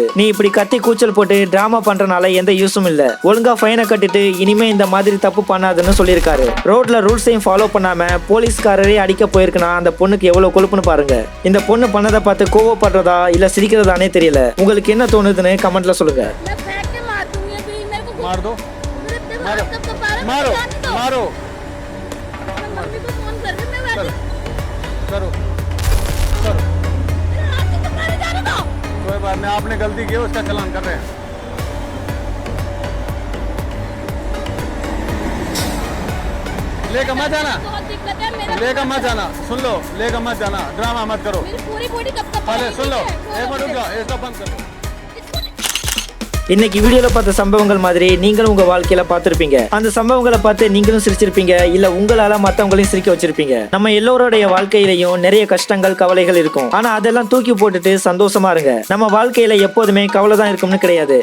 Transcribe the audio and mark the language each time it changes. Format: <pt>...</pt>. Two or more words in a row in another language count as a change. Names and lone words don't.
<ta>நீ இப்படி கத்தி கூச்சல் போட்டு டிராமா பண்றனால எந்த யூஸும் இல்ல, ஒழுங்கா ஃபைனை கட்டிட்டு இனிமே இந்த மாதிரி தப்பு பண்ணாதுன்னு சொல்லியிருக்காரு. ரோட்ல ரூல்ஸையும் ஃபாலோ பண்ணாம போலீஸ்காரரே அடிக்க போயிருக்குன்னா அந்த பொண்ணுக்கு எவ்வளவு கொழுப்புன்னு பாருங்க. இந்த பொண்ணு பண்ணதை பார்த்து கோவப்படுறதா இல்ல சிரிக்கிறதானே தெரியல. உங்களுக்கு என்ன தோணுதுன்னு கமெண்ட்ல சொல்லுங்க.</ta> <hi>मार दो, मारो, मारो, मारो, मम्मी को फोन कर मैं वैसे करो, करो, तुम्हारे जाने दो। कोई बात नहीं, आपने गलती की, उसका चालान कर रहे हैं। लेकर मत जाना, बहुत दिक्कत है मेरा, लेकर मत जाना, सुन लो, लेकर मत जाना, ड्रामा मत करो। मेरी पूरी बॉडी कब पहले सुन लो, एक मिनट रुक जाओ, इसका बंद कर लो।</hi> <ta>இன்னைக்கு வீடியோல பார்த்த சம்பவங்கள் மாதிரி நீங்களும் உங்க வாழ்க்கையில பார்த்திருப்பீங்க. அந்த சம்பவங்களை பார்த்து நீங்களும் சிரிச்சிருப்பீங்க, இல்ல உங்களால மத்தவங்களையும் சிரிக்க வச்சிருப்பீங்க. நம்ம எல்லோருடைய வாழ்க்கையிலையும் நிறைய கஷ்டங்கள் கவலைகள் இருக்கும். ஆனா அதெல்லாம் தூக்கி போட்டுட்டு சந்தோஷமா இருங்க. நம்ம வாழ்க்கையில எப்போதுமே கவலை தான் இருக்கும்னு கிடையாது.</ta>